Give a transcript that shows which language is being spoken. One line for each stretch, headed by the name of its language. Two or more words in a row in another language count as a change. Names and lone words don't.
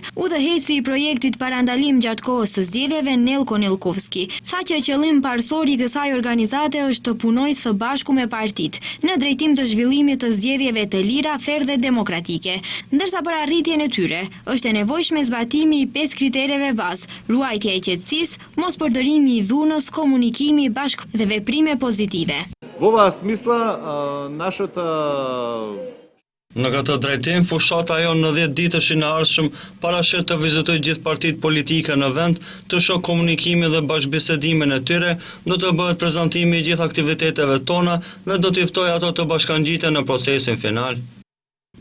Albanian: Udhëheqësi i projektit parandalim gjatë kohës së zgjedhjeve, Nelko Nelkovski, tha që qëllim parsor i kësaj organizate është të punojë së bashku me partitë në drejtim të zhvillimit të zgjedhjeve të lira, fair dhe demokratike. Ndërsa për arritjen e tyre është e nevojshme zbatimi i 5 kritereve bazë, ruajtja e qetësisë, mos përdorimi i dhunës, komunikimi bashkë dhe veprime pozitive.
Macedonian: Во ова смисла нашата
Albanian: Në këtë drejtim, fushata jonë në 10 ditëshin e ardhshëm parashet të vizitoj gjithë partitë politike në vend, të shoh komunikimin dhe bashkëbisedimin e tyre, do të bëhet prezantimi i gjithë aktiviteteve tona dhe do t'i ftoj ato të bashkangjiten në procesin final.